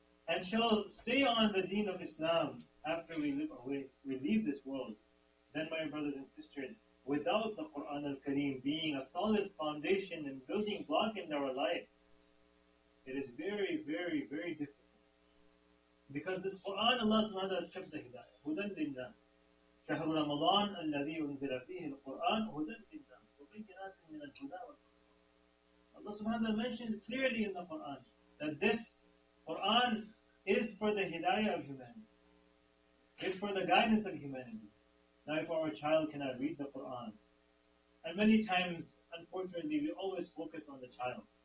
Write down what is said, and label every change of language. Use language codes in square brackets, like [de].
[en] and shall stay on the deen of Islam after we leave this world, then my brothers and sisters, without the Quran al-Kareem being a solid foundation and building block in our lives, it is very, very, very difficult. Because this Quran, Allah subhanahu wa ta'ala has kept the hidayah. [ar] Hudan linnas. شهر رمضان الذي أنزل فيه القرآن هدى للناس وبينات من الهدى والفرقان. [en] Allah subhanahu wa ta'ala mentions clearly in the Quran that this Quran is for the hidayah of humanity. It's for the guidance of humanity. Now if our child cannot read the Quran, and many times, unfortunately, we always focus on the child.